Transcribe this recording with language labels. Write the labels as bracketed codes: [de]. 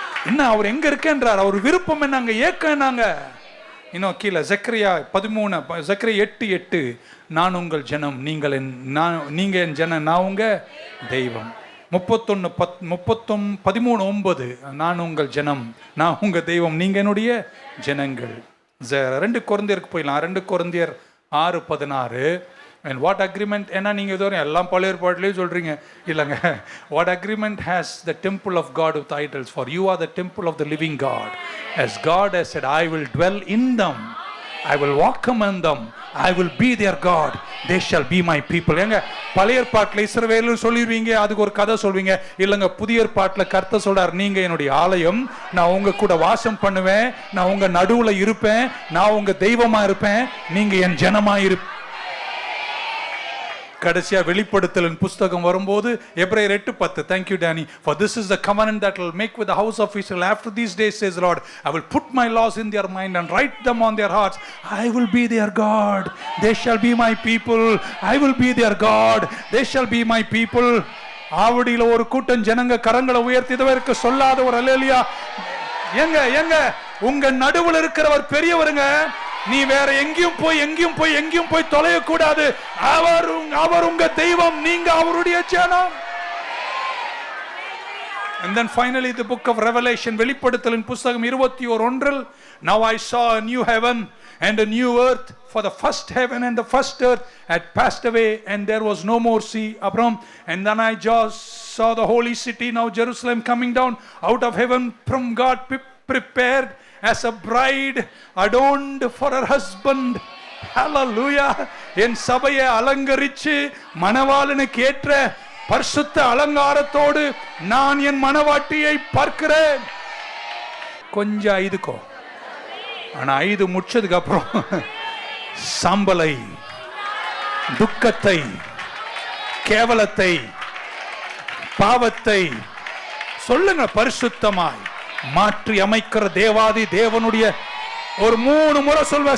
[ta] என்ன அவர் எங்க இருக்கேன்றார், அவர் விருப்பம் என்னங்க, ஏக்கம் என்னங்க. இன்னும் கீழே ஜக்கரியா 8:8 நான் உங்கள் ஜனம், நீங்க என் ஜனம், நான் உங்க தெய்வம். 13:9 நான் உங்கள் ஜனம், நான் உங்க தெய்வம், நீங்க என்னுடைய ஜனங்கள். 2 கொரிந்தியருக்கு போயிடலாம். 2 கொரிந்தியர் 6:16. [en] And what agreement, [ta] ஏன்னா நீங்கள் இதுவரை எல்லாம் பழைய ஏற்பாட்டிலேயே சொல்கிறீங்க இல்லைங்க. [en] What agreement has the temple of God with idols? For you are the temple of the living God. As God has said, I will dwell in them, I will walk among them, I will be their God, they shall be my people. [ta] ஏங்க பழைய ஏற்பாட்டில் இஸ்ரவேல்னு சொல்லிடுவீங்க, அதுக்கு ஒரு கதை சொல்வீங்க. இல்லைங்க, புதிய ஏற்பாட்டில் கர்த்தர் சொல்றார், நீங்கள் என்னுடைய ஆலயம், நான் உங்க கூட வாசம் பண்ணுவேன், நான் உங்க நடுவில் இருப்பேன், நான் உங்க தெய்வமா இருப்பேன், நீங்க என் ஜனமா இருப்பேன். கடைசியா வெளிப்படுத்தலின் புஸ்தகம் வரும்போது எபிரேயர் 8:10. [en] Thank you Danny. For this is the covenant that will make with the house of Israel after these days, says Lord. I will put my laws in their mind and write them on their hearts. I will be their God, they shall be my people. I will be their God, they shall be my people. [ta] ஆவடியில் ஒரு கூட்டம் ஜனங்க கரங்களை உயர்த்தி இதுவரைக்கும் சொல்லாத ஒரு அல்லேலூயா. எங்க உங்க நடுவில் இருக்கிறவர் பெரியவருங்க. நீ வேற எங்கேயும் போய் தொலைய கூடாது. அவர் உங்க தெய்வம், நீங்க அவருடைய ஜனம். [en] And then finally the book of Revelation, [ta] வெளிப்படுத்தலின் புத்தகம் 21:1. [en] Now I saw a new heaven and a new earth, for the first heaven and the first earth had passed away and there was no more sea. And then I just saw the holy city, now Jerusalem, coming down out of heaven from God, prepared as a bride adorned for her husband. Hallelujah. [ta] என் சபையை அலங்கரிச்சு மணவாளனுக்கு ஏற்ற பரிசுத்த அலங்காரத்தோடு நான் என் மணவாட்டியை பார்க்கிறேன். கொஞ்சம் ஐதுக்கோ, ஆனா 5 முடிச்சதுக்கு அப்புறம் சாம்பலை, துக்கத்தை, கேவலத்தை, பாவத்தை சொல்லுங்க பரிசுத்தமாய் மாற்றி அமைக்கிற தேவாதி தேவனுடைய ஒரு 3 முறை சொல்வ.